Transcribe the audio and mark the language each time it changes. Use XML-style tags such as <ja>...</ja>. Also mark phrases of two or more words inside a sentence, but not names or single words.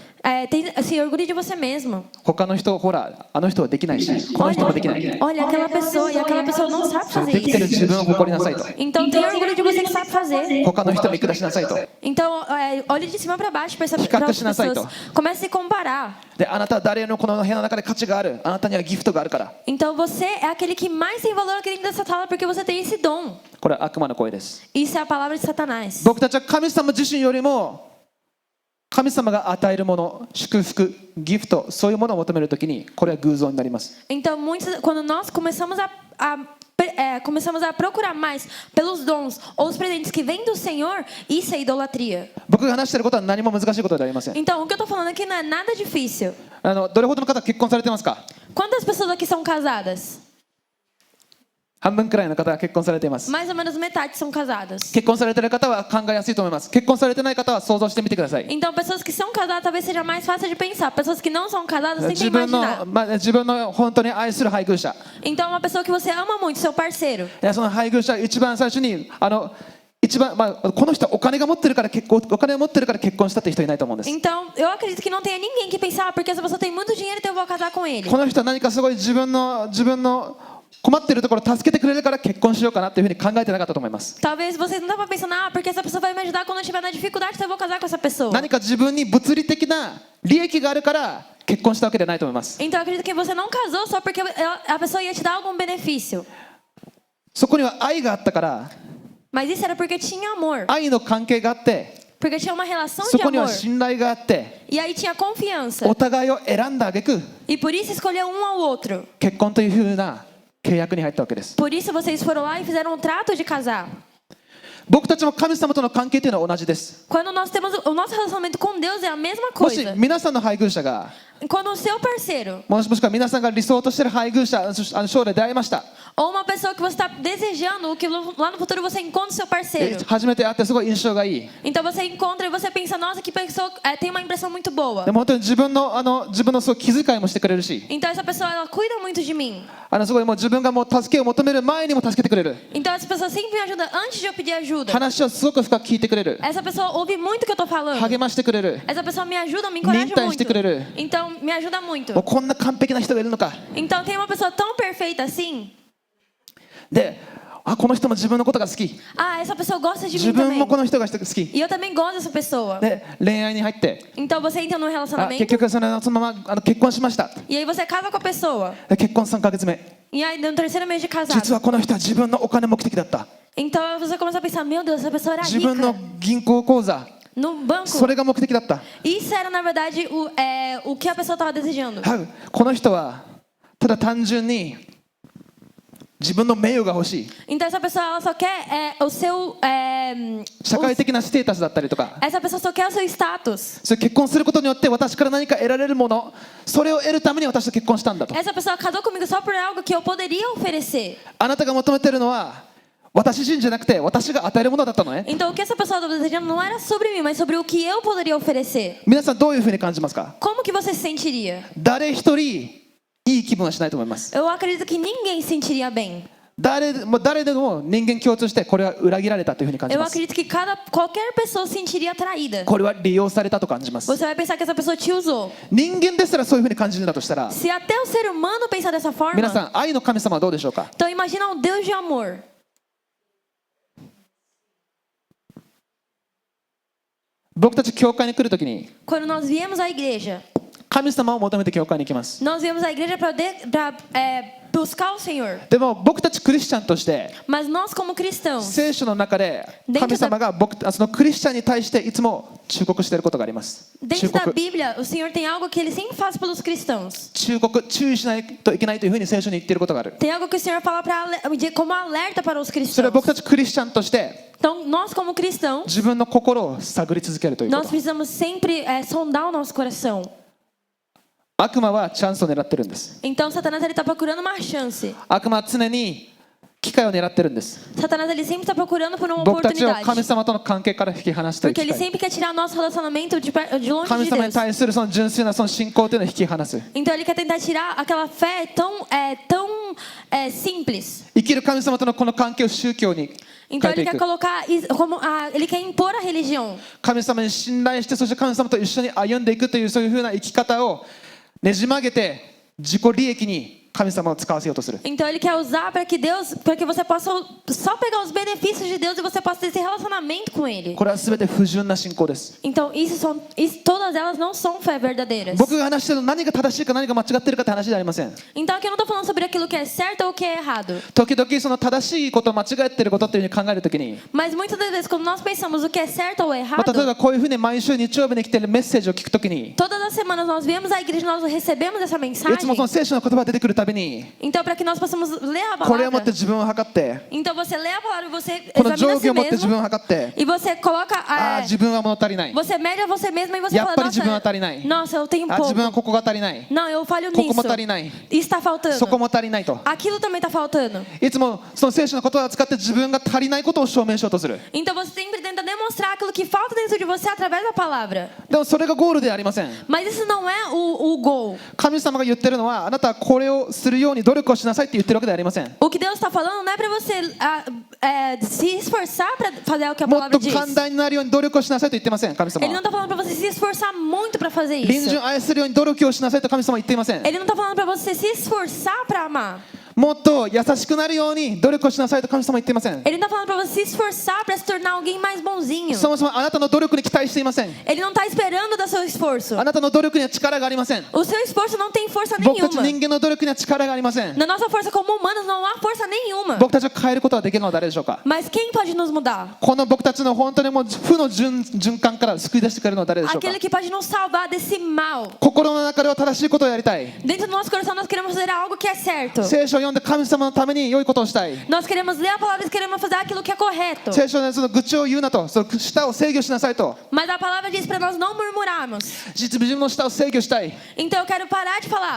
<pt>se orgulhe de você mesmo.</pt> <ja>他の人、ほら、あの人はできないし、この人もできない。</ja> <pt>Olha aquela pessoa, e aquela pessoa não sabe</pt> <ja>それ</ja> <pt>fazer</pt> <ja>できてる</ja> <pt>isso.</pt> <ja>自分を誇りなさいと。</ja> <pt>Então, tenha orgulho de você que sabe fazer.</pt> <ja>他の人を見下しなさいと。</ja> <pt>Então, olhe de cima pra baixo para essas</pt> <ja>比較しなさいと。</ja> <pt>pessoas. Comece a se comparar.</pt> <ja>で、あなたは誰のこの部屋の中で価値がある。あなたにはギフトがあるから。</ja> <pt>Então, você é aquele que mais tem valor aqui dentro dessa sala porque você tem esse dom.</pt> <ja>これは悪魔の声です。</ja> <pt>Isso é a palavra de Satanás.</pt> <ja>僕たちは神様自身よりも神様が与えるもの、祝福、ギフト、そういうものを求めるときにこれは偶像になります。</ja> <pt>Então, quando nós começamos começamos a procurar mais pelos dons ou os presentes que vêm do Senhor, isso é idolatria.</pt> <ja>僕が話していることは何も難しいことではありません。</ja> <pt>Então, o que eu tô falando aqui não é nada difícil.</pt> <ja>どれほどの方結婚されてますか？</ja> <pt>Quantas pessoas aqui são casadas?</pt> <ja>半分くらいの方が結婚されています。</ja> <pt>Mais ou menos metade são casadas.</pt> <ja>結婚されている方は考えやすいと思います。結婚されてない方は想像してみてください。</ja> <pt>Então, pessoas que são casadas talvez seja mais fácil de pensar. Pessoas que não são casadas tentem</pt> <ja>自分</ja> <pt>imaginar.</pt> <ja>の、自分の本当に愛する配偶者、</ja> <pt>Então, uma pessoa que você ama muito, seu parceiro.</pt> <ja>その配偶者一番最初に一番、この人はお金が持ってるからお金を持ってるから結婚したっていう人いないと思うんです。</ja> <pt>Então, eu acredito que não tenha ninguém que pensar, porque essa pessoa tem muito dinheiro, então eu vou casar com ele.</pt> <ja>この人は何かすごい自分の困っているところを助けてくれるから結婚しようかなっていうふうに考えてなかったと思います。</ja> <pt>Talvez vocês não estavam pensando, porque essa pessoa vai me ajudar quando eu estiver na dificuldade, então eu vou casar com essa pessoa.</pt> <ja>何か自分に物理的な利益があるから結婚したわけではないと思います。</ja> <pt>Então, eu acredito que você não casou só porque a pessoa ia te dar algum benefício.</pt> <ja>そこには愛があったから、</ja> <pt>Mas isso era porque tinha amor.</pt> <ja>愛の関係があって、</ja> <pt>Porque tinha uma relação</pt> <ja>そ</ja> <pt>de</pt> <ja>こには</ja> <pt>amor.</pt> <ja>信頼があって、</ja> <pt>E aí tinha confiança.</pt> <ja>お互いを選んだ挙句</ja> <pt>E por isso escolheu um ao outro.</pt> <ja>結婚というふうな契約に入ったわけです。</ja> <pt>Por isso vocês foram lá e fizeram um trato de casar.</pt> <ja>僕たちも神様との関係というのは同じです。</ja> <pt>Quando nós temos o nosso relacionamento com Deus é a mesma</pt> <ja>もし</ja> <pt>coisa.</pt> <ja>皆さんの配偶者が</ja> <pt>Quando o seu parceiro</pt> <ja>もしくは皆さんが理想としている配偶者将来出会いました。</ja> <pt>ou uma pessoa que você está desejando que lá no futuro você encontre seu parceiro.</pt> <ja>初めて会ってすごい印象がいい。</ja> <pt>Então você encontra e você pensa, nossa, que pessoa tem uma impressão muito boa.</pt> <ja>でも本当に自分のそう気遣いもしてくれるし、</ja> <pt>Então essa pessoa ela cuida muito de mim.</pt> <ja>すごいもう自分がもう助けを求める前にも助けてくれる。</ja> <pt>Então essa pessoa sempre me ajuda antes de eu pedir ajuda.</pt> <ja>話をすごく深く聞いてくれる。</ja> <pt>Essa pessoa ouve muito o que eu tô falando.</pt> <ja>励ましてくれる。</ja> <pt>Essa pessoa me ajuda, me encoraja</pt> <ja>Minta してくれる。</ja> <pt>muito. Então me ajuda muito.</pt> <ja>もうこんな完璧な人がいるのか。</ja> <pt>Então tem uma pessoa tão perfeita assim.</pt> <ja>で、この人も自分のことが好き。</ja> <pt>Essa pessoa gosta de</pt> <ja>自</ja> <pt>mim</pt> <ja>分</ja> <pt>também.</pt> <ja>もこの人が好き。</ja> <pt>E eu também gosto dessa pessoa.</pt> <ja>で、恋愛に入って、</ja> <pt>Então você entra num</pt> <ja>結</ja> <pt>relacionamento</pt> <ja>局そのまま結婚しました。</ja> <pt>e aí você casa com a pessoa.</pt> <ja>で結婚3ヶ月目。</ja> <pt>E aí no terceiro mês de</pt> <ja>実</ja> <pt>casado.</pt> <ja>はこの人は自分のお金目的だった。</ja> <pt>Então você começa a pensar, meu Deus, essa pessoa era</pt> <ja>自分の</ja> <pt>rica</pt> <ja>銀行口座、</ja> <pt>no banco.</pt> <ja>それが目的だった。</ja> <pt>Isso era na verdade o que a pessoa estava desejando.</pt> <ja>この人はただ単純に自分の名誉が欲しい。</ja> <pt>Então essa pessoa ela só quer o seu</pt> <ja>社会的なステータスだったりとか、</ja> <pt>essa pessoa só quer o seu status.</pt> <ja>それ結婚することによって私から何か得られるもの、それを得るために私と結婚したんだと。</ja> <pt>Essa pessoa casou comigo só por algo que eu poderia oferecer.</pt> <ja>あなたが求めているのは私自身じゃなくて私が与えるものだったのね。</ja> <pt>Então o que essa pessoa estava desejando não era sobre mim, mas sobre o que eu poderia oferecer.</pt> <ja>皆さんどういうふうに感じますか？</ja> <pt>Como que você se sentiria?</pt> <ja>誰一人いい気分はしないと思います。</ja> <pt>Eu acredito que ninguém se sentiria bem.</pt> <ja>誰でも人間共通してこれは裏切られたというふうに感じ</ja> <pt>Eu</pt> <ja>ます。</ja> <pt>acredito que qualquer pessoa se sentiria traída.</pt> <ja>これは利用されたと感じます。</ja> <pt>Você vai pensar que essa pessoa te usou.</pt> <ja>人間ですらそういうふうに感じるんだとしたら、</ja> <pt>Se até o ser humano pensar dessa</pt> <ja>皆さ</ja> <pt>forma,</pt> <ja>ん愛の神様はどうでしょうか？</ja> <pt>então imagina um Deus de amor.</pt> <ja>僕たち教会に来るときに</ja> <pt>Quando nós viemos à igreja,</pt> <ja>神様を求めて教会に行きます。</ja> <pt>nós viemos à igreja para buscar o Senhor.</pt> <ja>でも僕たちクリスチャンとして</ja> <pt>Mas nós como cristãos,</pt> <ja>聖書の中で神様がそのクリスチャンに対していつも忠告していることがあります。忠</ja> <pt>dentro da</pt> <ja>告</ja> <pt>Bíblia, o Senhor tem algo que Ele sempre faz pelos cristãos.</pt> <ja>注意しないといけないというふうに聖書に言っていることがある。</ja> <pt>Tem algo que o Senhor fala como alerta para os</pt> <ja>それは</ja> <pt>cristãos.</pt> <ja>僕たちクリスチャンとして</ja> <pt>Então, nós como cristãos,</pt> <ja>自分の心を探り続けるというこ</ja> <pt>nós</pt> <ja>と。</ja> <pt>precisamos sempre sondar o nosso coração.</pt> <ja>悪魔はチャンスを狙ってるんです。</ja> <pt>Então, Satanás ele está procurando uma chance.</pt> <ja>悪魔は常に機会を狙ってるんです。</ja> <pt>Satanás ele sempre está procurando por uma</pt> <ja>僕たちを</ja> <pt>oportunidade.</pt> <ja>神様との関係から引き離したい</ja> <pt>Porque</pt> <ja>機</ja> <pt>ele</pt> <ja>会。</ja> <pt>sempre quer tirar o nosso relacionamento de longe</pt> <ja>神</ja> <pt>de</pt> <ja>様に</ja> <pt>Deus.</pt> <ja>対するその純粋なその信仰というのを引き離す。</ja> <pt>Então ele quer tentar tirar aquela fé tão simples.</pt> <ja>生きる神様とのこの関係を宗教に</ja> <pt>Então</pt> <ja>変えて</ja> <pt>ele</pt> <ja>い</ja> <pt>quer</pt> <ja>く。</ja> <pt>colocar, ele quer impor a religião.</pt> <ja>神様に信頼して、そして神様と一緒に歩んでいくというそういう風な生き方をねじ曲げて、自己利益に神様を使わせようとする。</ja> <pt>Então ele quer usar para que você possa só pegar os benefícios de Deus e você possa ter esse relacionamento com ele.</pt> <ja>これは全て不純な信仰です。</ja> <pt>Então todas elas não são fé verdadeiras.</pt> <ja>僕が話しているのは何が正しいか何が間違っているかって話ではありません。</ja> <pt>Então aqui eu não estou falando sobre aquilo que é certo ou o que é errado.</pt> <ja>時々その正しいこと間違っていることっていうふうに考えるときに、</ja> <pt>Mas muitas das vezes quando nós pensamos o que é certo ou</pt> <ja>まあ、例え</ja> <pt>errado,</pt> <ja>ばこういうふうに毎週日曜日に来ているメッセージを聞くときに、</ja> <pt>todas as semanas nós viemos à igreja, nós recebemos essa</pt> <ja>いつも</ja> <pt>mensagem.</pt> <ja>その聖書の言葉が出てくるたびに、</ja> <pt>Então para que nós possamos ler a</pt> <ja>これを持って</ja> <pt>palavra.</pt> <ja>自分を測って、</ja> <pt>Então você lê a palavra e você</pt> <ja>この</ja> <pt>examina</pt> <ja>定</ja> <pt>a</pt> <ja>規</ja> <pt>si</pt> <ja>を持って自分</ja> <pt>mesmo</pt> <ja>を測って、</ja> <pt>e você coloca</pt> <ja>ああ自分は物足りない、</ja> <pt>você mede a você mesmo e você</pt> <ja>やっ</ja> <pt>fala</pt> <ja>ぱり自分は</ja> <pt>nossa,</pt> <ja>足りない、</ja> <pt>nossa, eu tenho</pt> <ja>あ自分は</ja> <pt>pouco.</pt> <ja>ここが足りない、</ja> <pt>Não, eu falho</pt> <ja>ここ</ja> <pt>nisso.</pt> <ja>も足りない、</ja> <pt>Está faltando.</pt> <ja>そこも足りないと、</ja> <pt>Aquilo também está faltando.</pt> <ja>いつもその聖書の言葉を使って自分が足りないことを証明しようとする。</ja> <pt>Então você sempre tenta demonstrar aquilo que falta dentro de você através da palavra.</pt> <ja>でもそれがゴールではありません。</ja> <pt>Mas isso não é o goal.</pt> <ja>神様が言ってるのは、あなたはこれをするように努力をしなさいって言ってるわけではありません。</ja> <pt>O que Deus está falando não é para você se esforçar para fazer o que a</pt> <ja>もっ</ja> <pt>palavra</pt> <ja>と</ja> <pt>diz.</pt> <ja>簡単になるように努力をしなさいと言ってません、神様</ja> <pt>Ele não</pt> <ja>は。</ja> <pt>está falando para você se esforçar muito para fazer</pt> <ja>隣</ja> <pt>isso.</pt> <ja>人を愛するように努力をしなさいと神様は言っていません。</ja> <pt>Ele não está falando para você se esforçar para amar.</pt> <ja>もっと優しくなるように努力をしなさいと神様は言っていません。</ja> <pt>Ele não está falando para você se esforçar para se tornar alguém mais bonzinho.</pt> <ja>そもそもあなたの努力に期待していません。</ja> <pt>Ele não está esperando do seu esforço.</pt> <ja>あなたの努力には力がありません。</ja> <pt>O seu esforço não tem força</pt> <ja>僕たち</ja> <pt>nenhuma.</pt> <ja>人間の努力には力がありません。</ja> <pt>Na nossa força como humanos não há força nenhuma.</pt> <ja>僕たちを変えることができるのは誰でしょうか。</ja> <pt>Mas quem pode nos mudar?</pt> <ja>この僕たちの本当にもう負の循環から救い出してくれるのは誰でしょうか。</ja> <pt>Aquele que pode nos salvar desse mal.</pt> <ja>心の中では正しいことをやりたい。</ja> <pt>Dentro do nosso coração nós queremos fazer algo que é certo.</pt> <ja>聖書を読んで神様のために良いことをしたい。</ja> <pt>Nós queremos ler a palavra e queremos fazer aquilo que é correto.</pt> <ja>聖書でその愚痴を言うなと、その舌を制御しなさいと。</ja> <pt>Mas a palavra diz para nós não murmurarmos.</pt> <ja>自分の舌を制御したい。</ja> <pt>Então eu quero parar de falar.</pt>